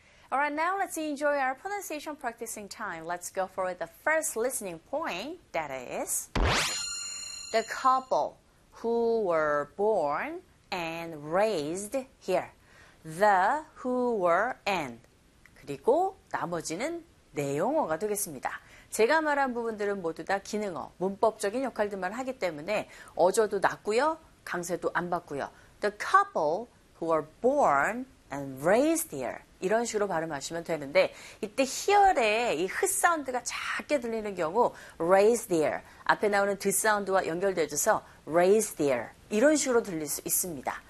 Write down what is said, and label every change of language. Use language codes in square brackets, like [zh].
[en] All right, now let's enjoy our pronunciation practicing time. Let's go for the first listening point, that is the couple who were born and raised here. The, who, were, and. [ko] 그리고 나머지는 내용어가 되겠습니다. 제가 말한 부분들은 모두 다 기능어, 문법적인 역할들만 하기 때문에 어조도 낮고요, 강세도 안 받고요. [en] The couple who were born and raised here. [ko] 이런 식으로 발음하시면 되는데 이때 here에 이 h 사운드가 작게 들리는 경우 [en] raised here [ko] 앞에 나오는 d 사운드와 연결되어져서 raised here 이런 식으로 들릴 수 있습니다.